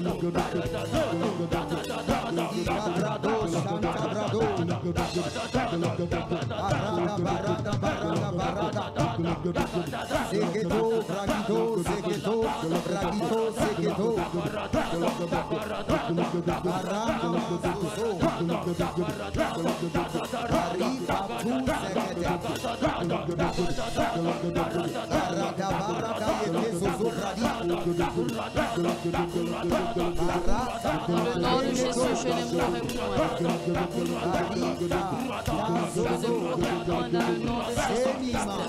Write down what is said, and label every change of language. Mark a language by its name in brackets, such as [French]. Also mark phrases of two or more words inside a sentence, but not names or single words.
[French] Ikabrado, Shantabrado, Barada, Barada, Barada, Barada, Segeto, Bragito, Segeto, Bragito, Segeto, Barana Masoso, Arriba tu Segete, Barada, Barada, Yekeso, Bradi, Dans le nom de Jésus, je ne mourrai point. Je ne mourrai point dans le nom de Jésus-Christ.